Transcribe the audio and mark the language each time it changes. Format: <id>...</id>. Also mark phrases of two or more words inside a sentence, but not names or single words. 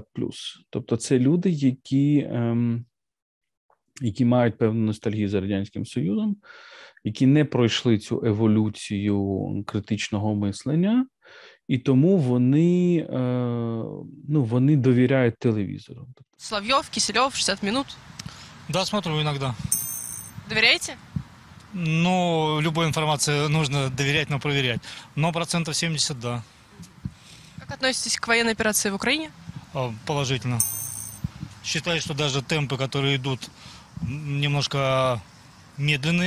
<uk>Тобто це люди, які мають певну ностальгію за Радянським Союзом, які не пройшли цю еволюцію критичного мислення, і тому вони довіряють телевізору.</uk> <ru>Соловьев, Киселев, 60 минут. Да, смотрю иногда. Доверяете? Любой информации нужно доверять, но проверять. Но 70%, да. Как относитесь к военной операции в Украине? Положительно. Считаю, что даже темпы, которые идут, немножко медленные.</ru>